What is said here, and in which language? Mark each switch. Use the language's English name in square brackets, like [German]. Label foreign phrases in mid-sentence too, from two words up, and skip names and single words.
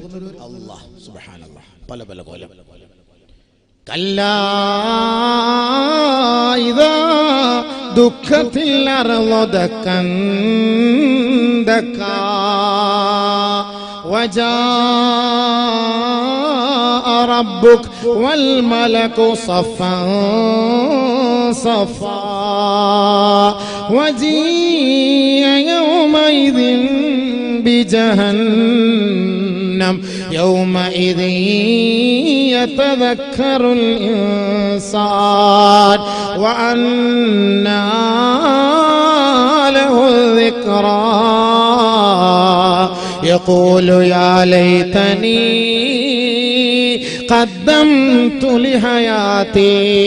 [Arabic] الله سبحان الله [Malayalam] പല കോലം. [Arabic] كلا إذا دكت الأرض دكا دكا وجاء ربك والملك صفا صفا وجيء يومئذ بجهنم يومئذ يتذكر الإنسان وأنى له الذكرى يقول يا ليتني قدمت لحياتي